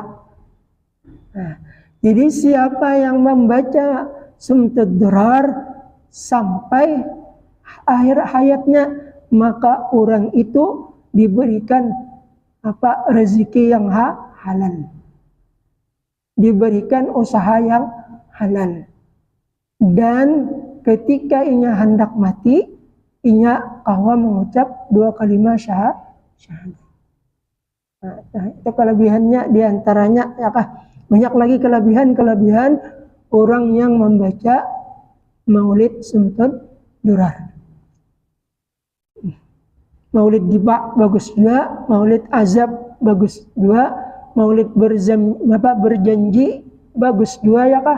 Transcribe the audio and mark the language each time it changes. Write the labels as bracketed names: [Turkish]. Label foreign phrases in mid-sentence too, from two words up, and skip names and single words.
[Indonesian] Nah, jadi siapa yang membaca sumtut durar sampai akhir hayatnya, maka orang itu diberikan rezeki yang halal, diberikan usaha yang halal. [Banjar] Dan ketika inya hendak mati, inya kahwa mengucap 2 kalimat syahadat. [Indonesian] Nah, itu kelebihannya, diantaranya ya kah, banyak lagi kelebihan orang yang membaca Maulid sumtut durar. Maulid Diba bagus juga, Maulid Azab bagus juga, Maulid berjanji bagus juga ya kah.